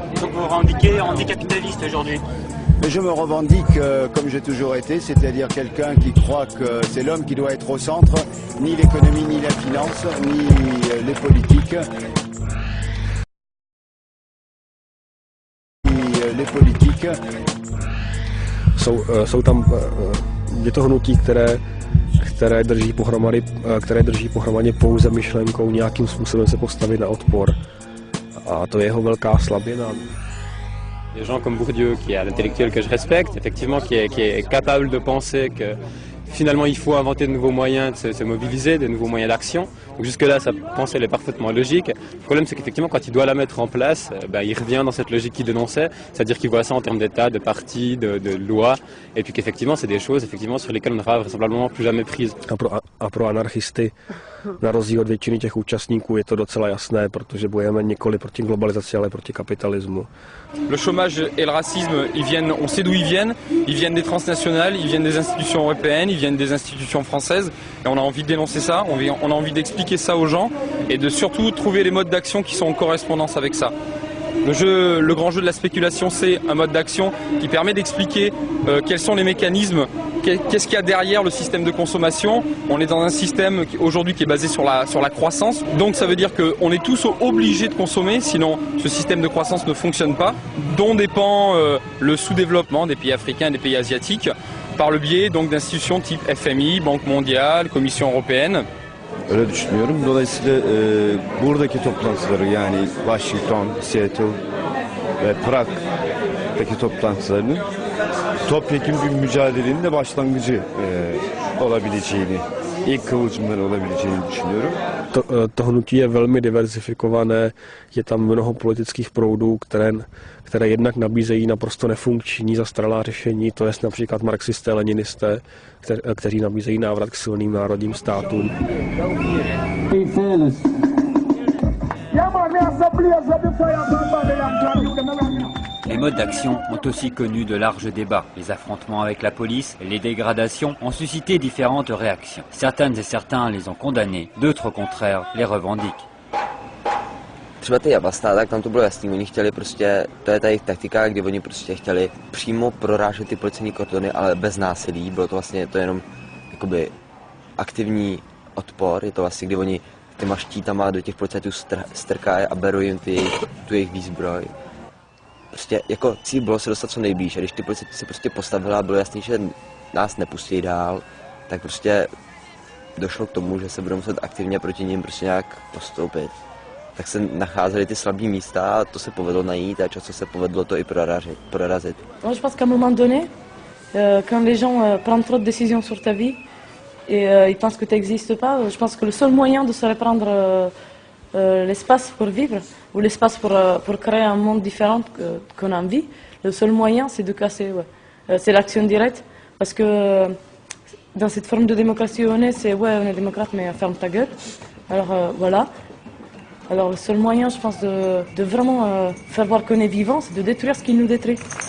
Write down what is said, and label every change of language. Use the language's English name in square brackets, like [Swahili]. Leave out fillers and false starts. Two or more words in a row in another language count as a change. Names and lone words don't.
[French] Donc vous vous revendiquez anticapitaliste aujourd'hui? Mais je me revendique comme j'ai toujours été, c'est-à-dire quelqu'un qui croit que c'est l'homme qui doit être au centre, ni l'économie, ni la finance, ni les politiques. [Czech] Jsou tam je to hnutí, které drží pohromadě pouze myšlenkou nějakým způsobem se postavit na odpor. A to je jeho velká slabina. [French] Des gens comme Bourdieu, qui est un intellectuel que je respecte, effectivement, qui est capable de penser que finalement il faut inventer de nouveaux moyens de se mobiliser, de nouveaux moyens d'action. Donc jusque-là, sa pensée elle est parfaitement logique. Le problème, c'est qu'effectivement, quand il doit la mettre en place, il revient dans cette logique qu'il dénonçait, c'est-à-dire qu'il voit ça en termes d'État, de parti, de loi, et puis qu'effectivement, c'est des choses sur lesquelles on n'aura vraisemblablement plus jamais prise. [Czech] A pro anarchisty, na rozdíl od většiny těch účastníků, je to docela jasné, protože bojujeme nikoli proti globalizaci, ale proti kapitalismu. [French] Le chômage et le racisme, on sait d'où ils viennent des transnationales, ils viennent des institutions européennes, ils viennent des institutions françaises, et on a envie de dénoncer ça, on a envie d'expliquer ça aux gens, et de surtout trouver les modes d'action qui sont en correspondance avec ça. Le grand jeu de la spéculation, c'est un mode d'action qui permet d'expliquer quels sont les mécanismes, qu'est-ce qu'il y a derrière le système de consommation. On est dans un système aujourd'hui qui est basé sur la croissance, donc ça veut dire qu'on est tous obligés de consommer, sinon ce système de croissance ne fonctionne pas, dont dépend le sous-développement des pays africains et des pays asiatiques, par le biais donc d'institutions type FMI, Banque mondiale, Commission européenne. [Turkish] Öyle düşünüyorum. Dolayısıyla buradaki toplantıları, yani Washington, Seattle ve Prag'daki toplantılarının topyekun bir mücadelenin de başlangıcı olabileceğini, ilk kıvılcımları olabileceğini düşünüyorum. [Czech] To hnutí je velmi diverzifikované, je tam mnoho politických proudů, které jednak nabízejí naprosto nefunkční zastaralá řešení, to je například marxisté, leninisté, kteří nabízejí návrat k silným národním státům. [French] Les modes d'action ont aussi connu de larges débats. Les affrontements avec la police et les dégradations ont suscité différentes réactions. Certaines et certains les ont condamnés, d'autres au contraire les revendiquent. [Czech] Třeba ty Jabasta, tak tam to bylo jasný, oni chtěli prostě, to je ta jejich taktika, kdy oni prostě chtěli přímo prorážet ty policejní kordony, ale bez násilí, bylo to vlastně to jenom jakoby aktivní odpor, je to vlastně, kdy oni těma štítama do těch policajtů strkají a berou jim tu jejich výzbroj. Prostě jako cíl bylo se dostat co nejblíž a když ty policajti se prostě postavili a bylo jasný, že nás nepustí dál, tak prostě došlo k tomu, že se budou muset aktivně proti nim prostě nějak postoupit. Tak se nacházely ty slabý místa a to se povedlo najít a často se povedlo to i prorazit. [French] Moi, je pense qu'à un moment donné, quand les gens prennent trop de décisions sur ta vie et ils pensent que tu n'existes pas, je pense que le seul moyen de se reprendre l'espace pour vivre ou l'espace pour créer un monde différent qu'on a envie, le seul moyen c'est de casser, c'est l'action directe parce que dans cette forme de démocratie où on est, c'est ouais on est démocrate mais ferme ta gueule, alors voilà. Alors le seul moyen, je pense, de vraiment faire voir qu'on est vivant, c'est de détruire ce qui nous détruit.